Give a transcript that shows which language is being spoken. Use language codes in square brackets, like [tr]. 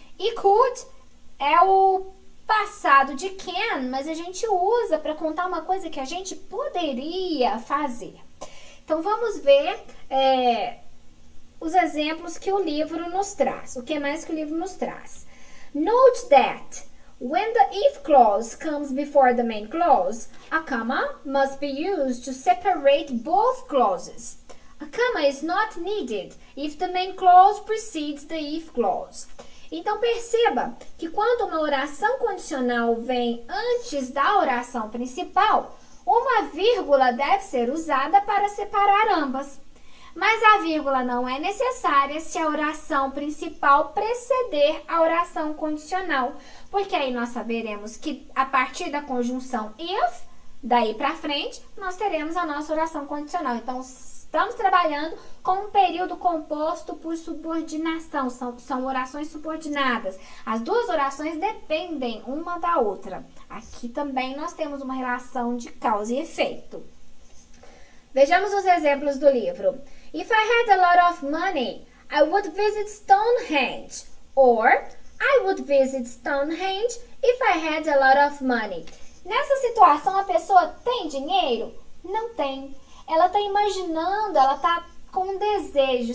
[pt] E could é o passado de can, mas a gente usa para contar uma coisa que a gente poderia fazer. Então, vamos ver os exemplos que o livro nos traz. O que mais que o livro nos traz? [en] Note that when the if clause comes before the main clause, a comma must be used to separate both clauses. A comma is not needed if the main clause precedes the if clause. [pt] Então, perceba que quando uma oração condicional vem antes da oração principal, uma vírgula deve ser usada para separar ambas. Mas a vírgula não é necessária se a oração principal preceder a oração condicional, porque aí nós saberemos que a partir da conjunção if, daí para frente, nós teremos a nossa oração condicional. Então, estamos trabalhando com um período composto por subordinação, são orações subordinadas. As duas orações dependem uma da outra. Aqui também nós temos uma relação de causa e efeito. Vejamos os exemplos do livro. [en] If I had a lot of money, I would visit Stonehenge. Or, I would visit Stonehenge if I had a lot of money. [pt] Nessa situação, a pessoa tem dinheiro? Não tem. Ela está imaginando, ela está com um desejo.